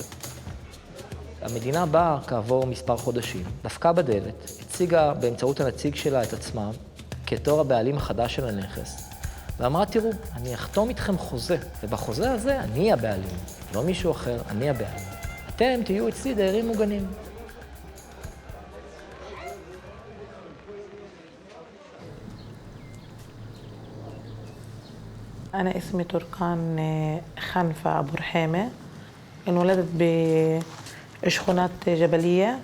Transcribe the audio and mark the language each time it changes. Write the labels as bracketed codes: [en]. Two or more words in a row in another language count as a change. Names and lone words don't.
[he] המדינה באה כעבור מספר חודשים, דפקה בדלת, הציגה באמצעות הנציג שלה את עצמה כתור הבעלים החדש של הנכס, ואמרה, תראו, אני אחתום איתכם חוזה, ובחוזה הזה אני הבעלים, לא מישהו אחר, אני הבעלים. אתם תהיו אצלי דיירים מוגנים. [ar] أنا اسمي تركان خنفة أبو رحيمة انولدت بشخونات جبلية.